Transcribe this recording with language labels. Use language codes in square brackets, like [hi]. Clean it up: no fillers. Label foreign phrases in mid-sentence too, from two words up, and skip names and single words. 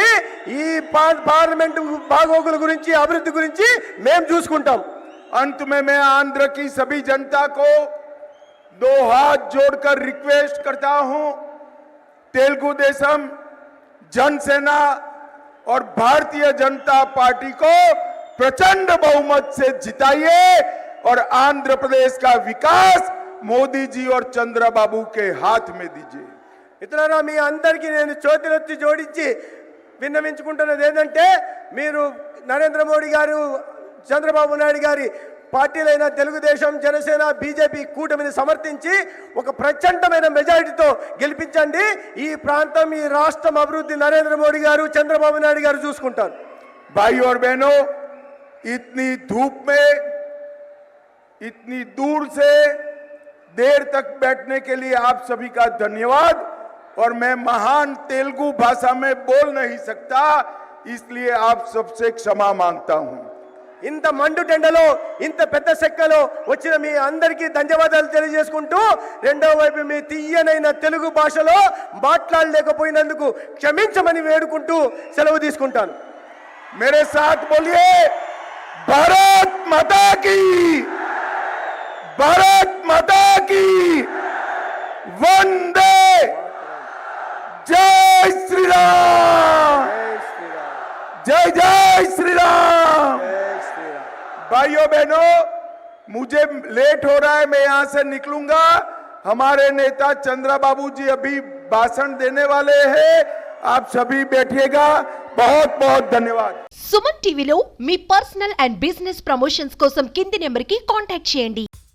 [te] ఈ పార్లమెంటు బాగోగుల గురించి, అభివృద్ధి గురించి మేము చూసుకుంటాం। [hi] अंत में मैं आंध्र की सभी जनता को 2 हाथ जोड़कर रिक्वेस्ट करता हूं, तेलुगु देशम, जनसेना और भारतीय जनता पार्टी को प्रचंड बहुमत से जिताइए और आंध्र प्रदेश का विकास मोदी जी और चंद्रबाबू के हाथ में दीजिए। [te] మిత్రులారా, మీ అందరికీ నేను చేతులెత్తి జోడించి విన్నవించుకుంటున్నది ఏంటంటే, మీరు నరేంద్ర మోడీ గారు, చంద్రబాబు నాయుడు గారి పార్టీలైన తెలుగుదేశం, జనసేన, బీజేపీ కూటమిని సమర్థించి ఒక ప్రచండమైన మెజారిటీతో గెలిపించండి. ఈ ప్రాంతం, ఈ రాష్ట్రం అభివృద్ధి నరేంద్ర మోడీ గారు, చంద్రబాబు నాయుడు గారు చూసుకుంటారు. [hi] भाई और बहनों, इतनी धूप में इतनी दूर से देर तक बैठने के लिए आप सभी का धन्यवाद। और मैं महान तेलुगु भाषा में बोल नहीं सकता, इसलिए आप सबसे क्षमा मांगता हूं। [te] ఇంత మండు టెండలో, ఇంత పెద్ద సెక్కలో వచ్చిన మీ అందరికీ ధన్యవాదాలు తెలియజేసుకుంటూ, రెండో వైపు మీ తీయనైన తెలుగు భాషలో మాట్లాడలేకపోయినందుకు క్షమించమని వేడుకుంటూ సెలవు తీసుకుంటాను. [hi] मेरे साथ बोलिए, भारत माता की, भारत माता की, वंदे, जय श्री राम, जय जय श्री राम। भाइयों बहनों, मुझे लेट हो रहा है, मैं यहां से निकलूंगा। हमारे नेता चंद्रा बाबू जी अभी भाषण देने वाले हैं, आप सभी बैठिएगा। बहुत बहुत धन्यवाद। [te] సుమన్ టీవీలో మీ [en] personal and business promotions [te] కోసం కింది నెంబర్కి కాంటాక్ట్ చేయండి.